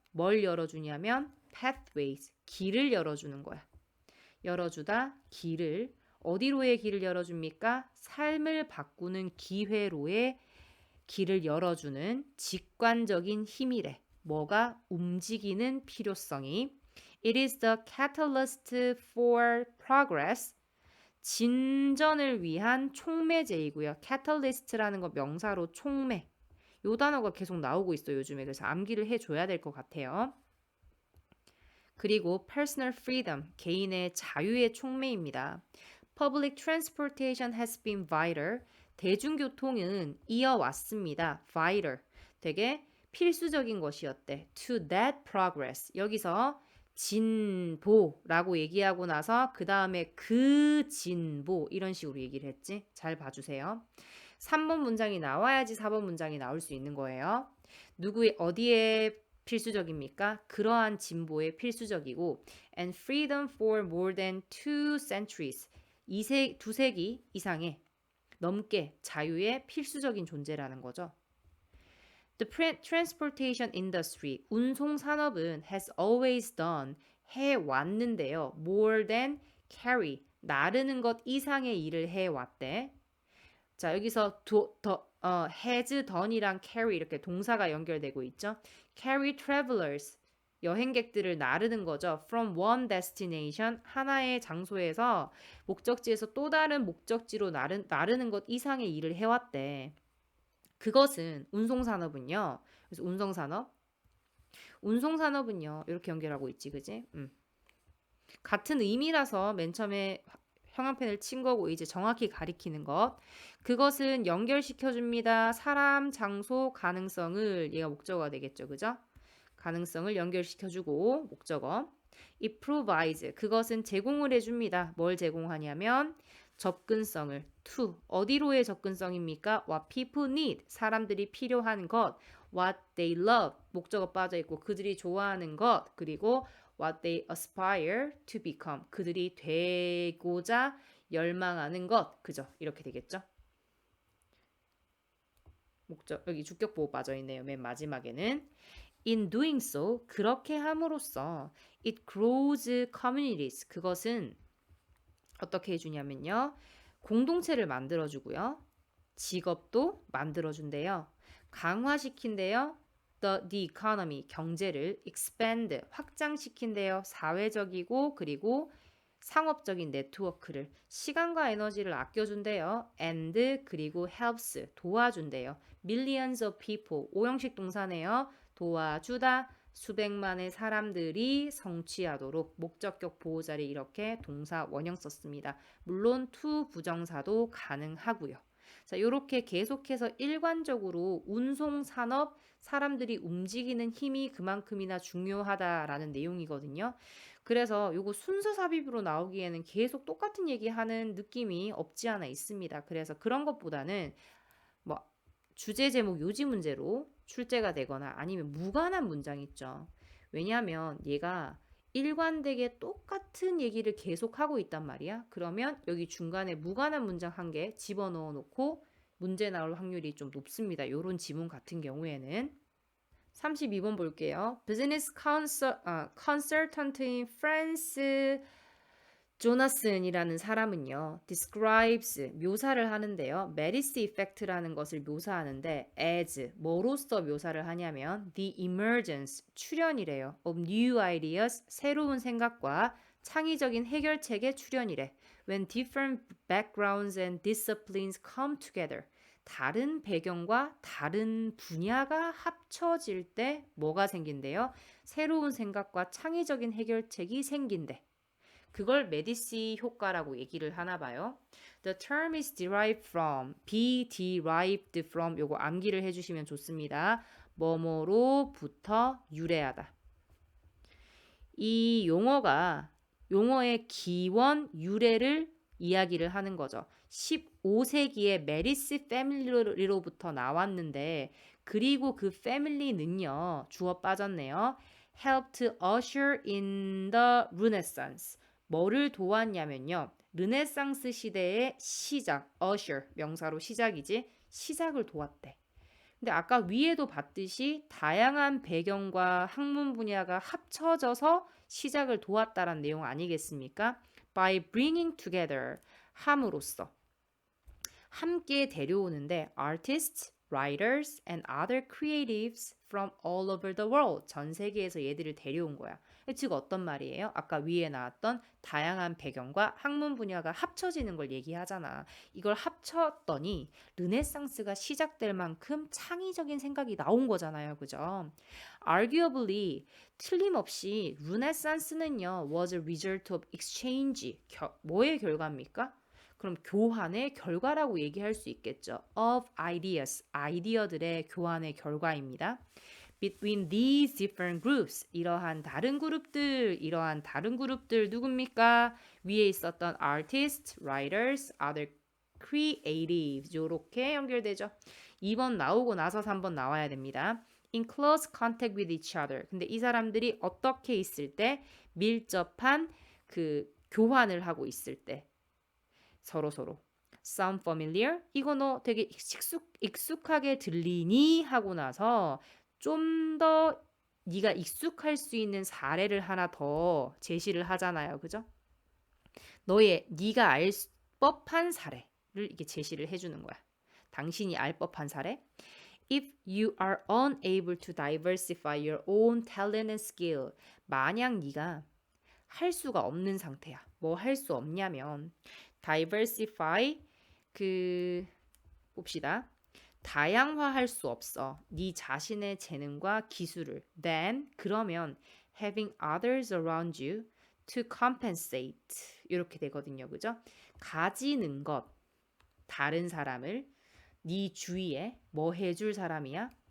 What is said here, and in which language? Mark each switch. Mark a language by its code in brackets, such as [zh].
[ko] 뭘 열어주냐면 pathways, 길을 열어주는 거야. 열어주다 길을 어디로의 길을 열어줍니까? 삶을 바꾸는 기회로의 길을 열어주는 직관적인 힘이래. 뭐가? 움직이는 필요성이. [en] It is the catalyst for progress. [ko] 진전을 위한 촉매제이고요. catalyst라는 거 명사로 촉매. 요 단어가 계속 나오고 있어요, 요즘에. 그래서 암기를 해줘야 될 것 같아요. 그리고 personal freedom, 개인의 자유의 촉매입니다. [en] Public transportation has been vital. [ko] 대중교통은 이어왔습니다. [en] vital. [ko] 되게 필수적인 것이었대. [en] to that progress. [ko] 여기서 진보라고 얘기하고 나서 그 다음에 그 진보 이런 식으로 얘기를 했지. 잘 봐주세요. 3번 문장이 나와야지 4번 문장이 나올 수 있는 거예요. 누구의 어디에 필수적입니까? 그러한 진보에 필수적이고 [en] and freedom for more than 2 centuries. [ko] 두세기 이상의 넘게 자유의 필수적인 존재라는 거죠. [en] The transportation industry, [ko] 운송 산업은 [en] has always done, [ko] 해왔는데요. [en] more than carry, [ko] 나르는 것 이상의 일을 해왔대. 자, 여기서 has done이랑 carry 이렇게 동사가 연결되고 있죠. [en] carry travelers, [ko] 여행객들을 나르는 거죠. from one destination, 하나의 장소에서 목적지에서 또 다른 목적지로 나르는 것 이상의 일을 해왔대. 그것은 운송산업은요. 그래서 운송산업은요. 이렇게 연결하고 있지, 그지? 같은 의미라서 맨 처음에 형광펜을 친 거고 이제 정확히 가리키는 것. 그것은 연결시켜줍니다. 사람, 장소, 가능성을 얘가 목적어가 되겠죠. 그죠? 가능성을 연결시켜주고 목적어. [en] It provides. [ko] 그것은 제공을 해줍니다. 뭘 제공하냐면 접근성을. [en] to. [ko] 어디로의 접근성입니까? [en] What people need. [ko] 사람들이 필요한 것. [en] What they love. [ko] 목적어 빠져있고 그들이 좋아하는 것. 그리고 [en] what they aspire to become. [ko] 그들이 되고자 열망하는 것. 그죠? 이렇게 되겠죠? 목적 여기 주격 보호 빠져 있네요. 맨 마지막에는 [en] in doing so [ko] 그렇게 함으로써 [en] it grows communities. [ko] 그것은 어떻게 해주냐면요. 공동체를 만들어주고요. 직업도 만들어준대요. 강화시킨대요. [en] The economy, [ko] 경제를 [en] expand, [ko] 확장시킨대요. 사회적이고 그리고 상업적인 네트워크를 시간과 에너지를 아껴준대요. [en] and [ko] 그리고 [en] helps, [ko] 도와준대요. [en] millions of people, [ko] 오형식 동사네요. 도와주다, 수백만의 사람들이 성취하도록 목적격 보호자리 이렇게 동사 원형 썼습니다. 물론 to 부정사도 가능하고요. 자, 이렇게 계속해서 일관적으로 운송산업, 사람들이 움직이는 힘이 그만큼이나 중요하다라는 내용이거든요. 그래서 요거 순서 삽입으로 나오기에는 계속 똑같은 얘기하는 느낌이 없지 않아 있습니다. 그래서 그런 것보다는 뭐 주제 제목 요지 문제로 출제가 되거나 아니면 무관한 문장 있죠. 왜냐하면 얘가 일관되게 똑같은 얘기를 계속하고 있단 말이야. 그러면 여기 중간에 무관한 문장 한 개 집어넣어 놓고 문제 나올 확률이 좀 높습니다. 요런 지문 같은 경우에는 32번 볼게요. [en] Business consultant in France [ko] 조나슨이라는 사람은요, [en] describes, [ko] 묘사를 하는데요. 메리스 이펙트라는 것을 묘사하는데 as, 뭐로써 묘사를 하냐면 the emergence, 출현이래요. of new ideas, 새로운 생각과 창의적인 해결책의 출현이래. [en] when different backgrounds and disciplines come together. [ko] 다른 배경과 다른 분야가 합쳐질 때 뭐가 생긴대요? 새로운 생각과 창의적인 해결책이 생긴대. 그걸 메디시 효과라고 얘기를 하나 봐요. [en] The term is derived from, be derived from [ko] 요거 암기를 해주시면 좋습니다. 뭐뭐로부터 유래하다. 이 용어의 기원, 유래를 이야기를 하는 거죠. 15세기에 메리스 패밀리로부터 나왔는데 그리고 그 패밀리는요. 주어 빠졌네요. [en] helped usher in the Renaissance. [ko] 뭐를 도왔냐면요. 르네상스 시대의 시작, usher, 명사로 시작이지, 시작을 도왔대. 근데 아까 위에도 봤듯이 다양한 배경과 학문 분야가 합쳐져서 시작을 도왔다라는 내용 아니겠습니까? [en] By bringing together, [ko] 함으로써. 함께 데려오는데 [en] artists, writers, and other creatives from all over the world. [ko] 전 세계에서 얘들을 데려온 거야. 즉 어떤 말이에요? 아까 위에 나왔던 다양한 배경과 학문 분야가 합쳐지는 걸 얘기하잖아. 이걸 합쳤더니 르네상스가 시작될 만큼 창의적인 생각이 나온 거잖아요. 그죠? [en] Arguably, [ko] 틀림없이 르네상스는요, [en] was a result of exchange. [ko] 뭐의 결과입니까? 그럼 교환의 결과라고 얘기할 수 있겠죠. [en] of ideas, [ko] 아이디어들의 교환의 결과입니다. [en] between these different groups, [ko] 이러한 다른 그룹들 누굽니까? 위에 있었던 artists, writers, other creatives 이렇게 연결되죠. 2번 나오고 나서 3번 나와야 됩니다. [en] in close contact with each other. [ko] 근데 이 사람들이 어떻게 있을 때 밀접한 그 교환을 하고 있을 때 서로 [en] sound familiar? [ko] 이거 너 되게 익숙하게 들리니? 하고 나서 좀 더 네가 익숙할 수 있는 사례를 하나 더 제시를 하잖아요. 그죠? 네가 알 법한 사례를 이렇게 제시를 해주는 거야. 당신이 알 법한 사례. [en] If you are unable to diversify your own talent and skill. [ko] 만약 네가 할 수가 없는 상태야. 뭐 할 수 없냐면 diversify 봅시다. 다양화할 수 없어. 네 자신의 재능과 기술을. [en] Then [ko] 그러면 [en] having others around you to compensate [ko] 이렇게 되거든요. 그죠? 가지는 것. 다른 사람을 네 주위에 뭐 해줄 사람이야?